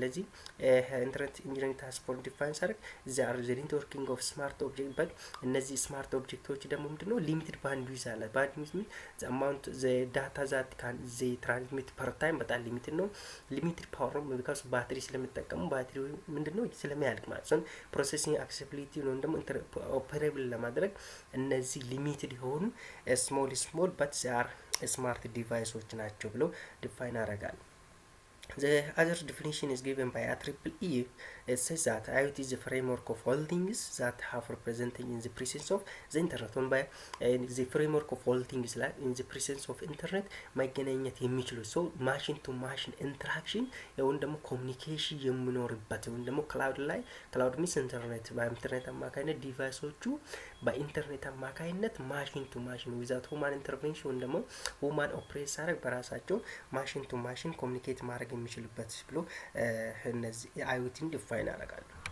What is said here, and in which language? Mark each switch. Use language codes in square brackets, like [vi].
[am] ስለዚህ ኢንተርኔት ኢንጂነሪንግ ታስክ ፎርስ ዲፋይን ሳደርግ እዚ አር ዘ ኔትወርኪንግ ኦፍ ስማርት ኦብጀክት በት እነዚህ ስማርት ኦብጀክቶች ደግሞ ምንድነው ሊሚትድ ባንድዊዝ አለ። [en] ባንድዊዝ ሚን ዘ አማውንት ዘ ዳታ ዛት ካን ዘ ትራንስሚት ፐር ታይም [am] በጣም ሊሚትድ ነው። ሊሚትድ ፓወር ነው ቢካዝ ባትሪ ስለሚጠቀሙ ባትሪ ምንድነው ስለሚያልቅ ማለት ነው። ፕሮሰሲንግ አክሴሲቢሊቲ ነው ደግሞ ኦፐሬብል ለማድረግ እነዚህ ሊሚትድ የሆኑ ስሞል በት ዜ አር ስማርት ዲቫይሶች ናቸው ብሎ ዲፋይን ያደርጋል። [en] The other definition is given by IEEE. It says that IoT is the framework of all things that have represented in the presence of the internet. On by the framework of all things like in the presence of internet [am] መገናኘት የሚችሉ ሶ ማሽን ቱ ማሽን ኢንተራክሽን ወይም ደግሞ ኮሚኒኬሽን የሚኖርበት ወይም ደግሞ ክላውድ ሚንስ ኢንተርኔት በኢንተርኔት አማካኝነት ዲቫይሶቹ በኢንተርኔት አማካኝነት ማሽን ቱ ማሽን ዊዛውት ሁማን ኢንተርቬንሽን ወይም ደግሞ ሁማን ኦፕሬት ሳደርግ በራሳቸው ማሽን ቱ ማሽን ኮሚኒኬት ማድረግ የሚችሉበት ብሎ እነዚህ አይኦቲን ዲፋይን ያደርጋሉ።